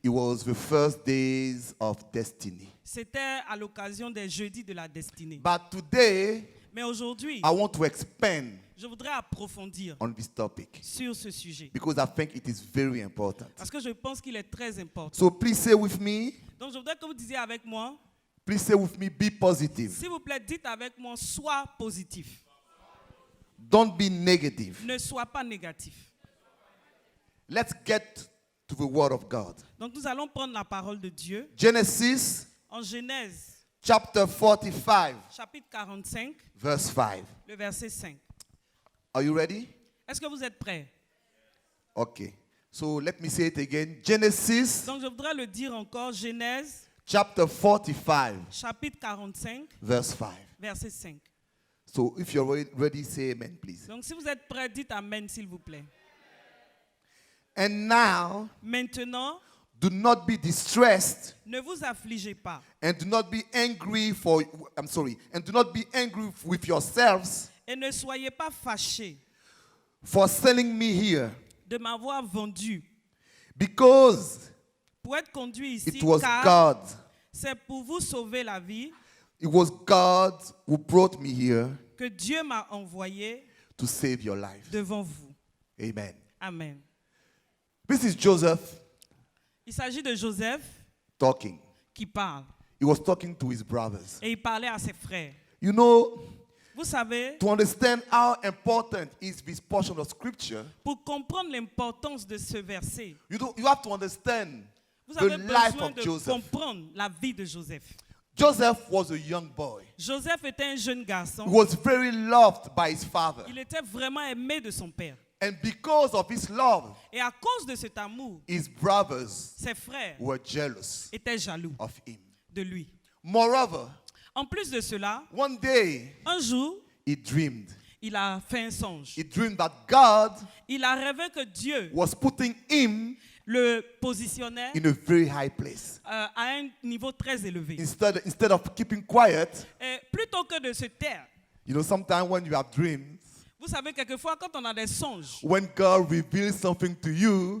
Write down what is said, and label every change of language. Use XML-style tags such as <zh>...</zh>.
<en>It was the first days of destiny.</en> <fr>C'était à l'occasion des jeudis de la destinée.</fr> <en>But today,</en> <fr>Mais aujourd'hui,</fr> <en>I want to expand</en> <fr>je voudrais approfondir</fr> <en>on this topic</en> <fr>sur ce sujet.</fr> <en>because I think it is very important.</en> <fr>Parce que je pense qu'il est très important.</fr> <en>So please say with me,</en> <fr>Donc je voudrais que vous disiez avec moi,</fr> <en>please say with me, be positive.</en> <fr>s'il vous plaît, dites avec moi, sois positif.</fr> <en>Don't be negative.</en> <fr>Ne sois pas négatif.</fr> <en>Let's get to the word of God.</en> <fr>Donc nous allons prendre la parole de Dieu</fr> <en>Genesis</en> <fr>en Genèse,</fr> <en>chapter 45,</en> <fr>chapitre 45,</fr> <en>verse 5.</en> <fr>le verset 5.</fr> <en>Are you ready?</en> <fr>Est-ce que vous êtes prêts?</fr> <en>Okay. So let me say it again. Genesis</en> <fr>Donc je voudrais le dire encore, Genèse,</fr> <en>chapter 45,</en> <fr>chapitre 45,</fr> <en>verse 5.</en> <fr>verset 5.</fr> <en>So if you're ready, say amen, please.</en> <fr>Donc si vous êtes prêts, dites Amen s'il vous plaît.</fr> <en>And now,</en> <fr>Maintenant,</fr> <en>do not be distressed</en> <fr>ne vous affligez pas</fr> <en>and do not be angry and do not be angry with yourselves</en> <fr>et ne soyez pas fâchés</fr> <en>for selling me here,</en> <fr>de m'avoir vendu</fr> <en>because</en> <fr>pour être conduit ici,</fr> <en>it was</en> <fr>car</fr> <en>God.</en> <fr>c'est pour vous sauver la vie</fr> <en>It was God who brought me here</en> <fr>que Dieu m'a envoyé</fr> <en>to save your life.</en> <fr>devant vous.</fr> <en>Amen.</en> <fr>Amen.</fr> <en>This is Joseph</en> <fr>Il s'agit de Joseph</fr> <en>talking.</en> <fr>qui parle</fr> <en>He was talking to his brothers.</en> <fr>et il parlait à ses frères.</fr> <en>You know,</en> <fr>Vous savez,</fr> <en>to understand how important is this portion of scripture,</en> <fr>pour comprendre l'importance de ce verset,</fr> <en>you have to understand</en> <fr>vous</fr> <en>the</en> <fr>avez</fr> <en>life</en> <fr>besoin</fr> <en>of</en> <fr>de</fr> <en>Joseph.</en> <fr>comprendre la vie de Joseph.</fr> <en>Joseph was a young boy.</en> <fr>Joseph était un jeune garçon.</fr> <en>He was very loved by his father.</en> <fr>Il était vraiment aimé de son père.</fr> <en>And because of his love,</en> <fr>Et à cause de cet amour,</fr> <en>his brothers</en> <fr>ses frères</fr> <en>were jealous</en> <fr>étaient jaloux</fr> <en>of him.</en> <fr>de lui.</fr> <en>Moreover,</en> <fr>En plus de cela,</fr> <en>one day</en> <fr>un jour,</fr> <en>he dreamed.</en> <fr>il a fait un songe.</fr> <en>He dreamed that God</en> <fr>Il a rêvé que Dieu</fr> <en>was putting him</en> <fr>le positionnait</fr> <en>in a very high place.</en> <fr>à un niveau très élevé.</fr> <en>Instead of keeping quiet,</en> <fr>Et plutôt que de se taire,</fr> <en>you know, sometimes when you have dreams,</en> <fr>vous savez, quelquefois, quand on a des songes,</fr> <en>when God reveals something to you,</en>